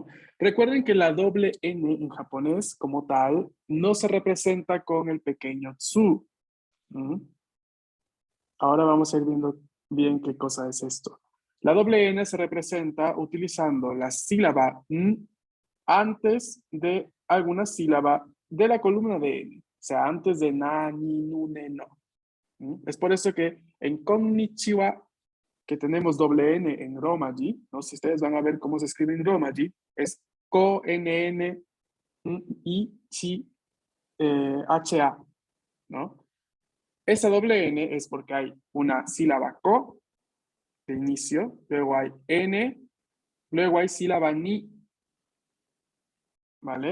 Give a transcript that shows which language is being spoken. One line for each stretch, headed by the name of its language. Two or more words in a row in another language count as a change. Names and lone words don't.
Spanish: Recuerden que la doble N en japonés, como tal, no se representa con el pequeño tsu. Ahora vamos a ir viendo bien qué cosa es esto. La doble N se representa utilizando la sílaba N antes de alguna sílaba de la columna de N. O sea, antes de na, ni, nu, ne, no. Es por eso que en konnichiwa, que tenemos doble N en romaji, ¿no? Si ustedes van a ver cómo se escribe en romaji, es ko-n-n, i, chi, h-a, ¿no? Esa doble N es porque hay una sílaba ko de inicio, luego hay N, luego hay sílaba ni, ¿vale?